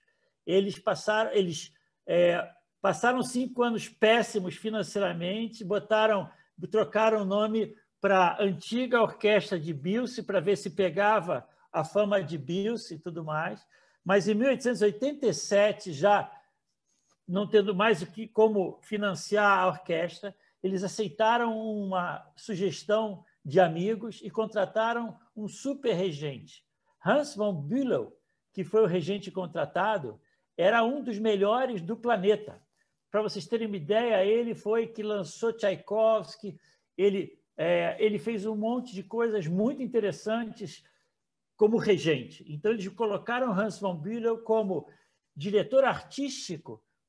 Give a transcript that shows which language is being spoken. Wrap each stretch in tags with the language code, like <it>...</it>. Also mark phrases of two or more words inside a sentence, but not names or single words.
<pt>Eles passaram 5 anos péssimos financeiramente, trocaram o nome para a antiga Orquestra de Bilse, para ver se pegava a fama de Bilse e tudo mais. Mas em 1887, já não tendo mais como financiar a orquestra, eles aceitaram uma sugestão de amigos e contrataram um super regente. Hans von Bülow, que foi o regente contratado, era um dos melhores do planeta. Para vocês terem uma ideia, ele foi que lançou Tchaikovsky, ele fez um monte de coisas muito interessantes como regente. Então, eles colocaram Hans von Bülow como diretor artístico.</pt>